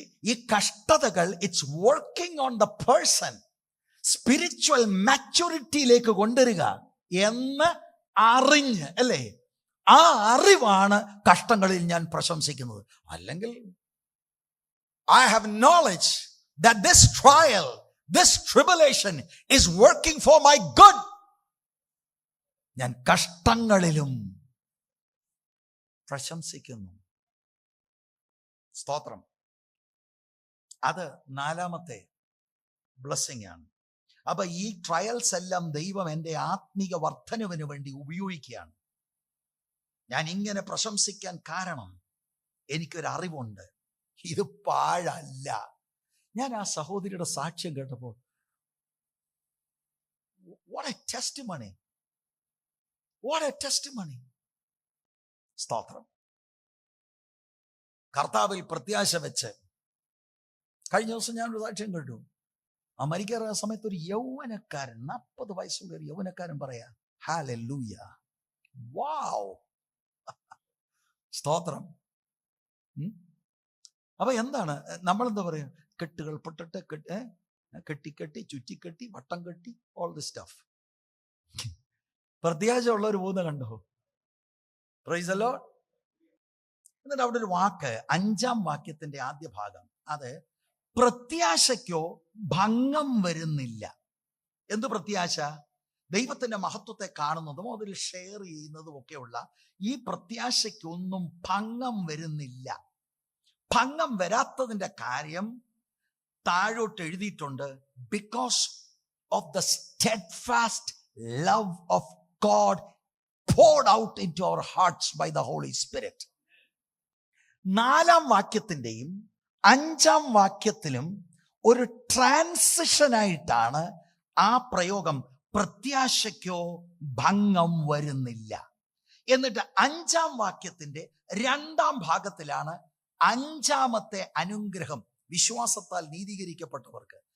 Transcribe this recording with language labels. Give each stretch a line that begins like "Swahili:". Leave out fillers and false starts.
Malayalam: ഈ കഷ്ടതകൾ
English: it's working on the person,
Malayalam: spiritual മാച്യൂരിറ്റിയിലേക്ക് കൊണ്ടുവരിക എന്ന് അറിഞ്ഞ്, അല്ലേ? ആ അറിവാണ് കഷ്ടങ്ങളിൽ ഞാൻ പ്രശംസിക്കുന്നത്. അല്ലെങ്കിൽ
English: I have knowledge that this trial, This tribulation is working for my good.
Malayalam: ഞാൻ കഷ്ടങ്ങളിലും പ്രശംസിക്കുന്നു. സ്തോത്രം. അത് നാലാമത്തെ ബ്ലെസ്സിംഗ് ആണ്. അപ്പൊ ഈ ട്രയൽസ് എല്ലാം ദൈവം എൻ്റെ ആത്മീക വർധനവിന് വേണ്ടി ഉപയോഗിക്കുകയാണ്. ഞാൻ ഇങ്ങനെ പ്രശംസിക്കാൻ കാരണം എനിക്കൊരു അറിവുണ്ട്, ഇത് പാഴല്ല. ഞാൻ ആ സഹോദരിയുടെ സാക്ഷ്യം കേട്ടപ്പോൾ
English: what a testimony, what a testimony.
Malayalam: സ്തോത്രം. കർത്താവിൽ പ്രത്യാശ വെച്ച് കഴിഞ്ഞ ദിവസം ഞാനൊരു സാക്ഷ്യം കേട്ടു. മരിക്കാറ് സമയത്ത് ഒരു യൗവനക്കാരൻ, 40 വയസ്സുള്ള ഒരു യൗവനക്കാരൻ പറയാ, ഹല്ലേലൂയ, വാവ്, സ്തോത്രം. അപ്പൊ എന്താണ് നമ്മളെന്താ പറയാ, കെട്ടുകൾ പൊട്ടട്ടെ, കെട്ടി ചുറ്റിക്കെട്ടി വട്ടം കെട്ടി,
English: All the stuff.
Malayalam: പ്രത്യാശ ഉള്ളവർ പോകുന്ന കണ്ടോ?
English: Praise the Lord.
Malayalam: എന്നിട്ട് അവിടെ ഒരു വാക്ക്, 5-ാം വാക്യത്തിന്റെ ആദ്യ ഭാഗം, അത് പ്രത്യാശയ്ക്കോ ഭംഗം വരുന്നില്ല. എന്ത് പ്രത്യാശ? ദൈവത്തിന്റെ മഹത്വത്തെ കാണുന്നതും അതിൽ ഷെയർ ചെയ്യുന്നതും ഒക്കെയുള്ള ഈ പ്രത്യാശയ്ക്കൊന്നും ഭംഗം വരുന്നില്ല. ഭംഗം വരാത്തതിന്റെ കാര്യം താഴോട്ട് എഴുതിയിട്ടുണ്ട്.
English: Because of the steadfast love of God poured out into our hearts by the Holy Spirit.
Malayalam: 4-ാം വാക്യത്തിന്റെയും 5-ാം വാക്യത്തിലും ഒരു ട്രാൻസിഷനായിട്ടാണ് ആ പ്രയോഗം, പ്രത്യാശയ്ക്കോ ഭംഗം വരുന്നില്ല. എന്നിട്ട് 5-ാം വാക്യത്തിന്റെ 2-ാം ഭാഗത്തിലാണ് 5-ാമത്തെ അനുഗ്രഹം, വിശ്വാസത്താൽ നീതീകരിക്കപ്പെട്ടവർക്ക്.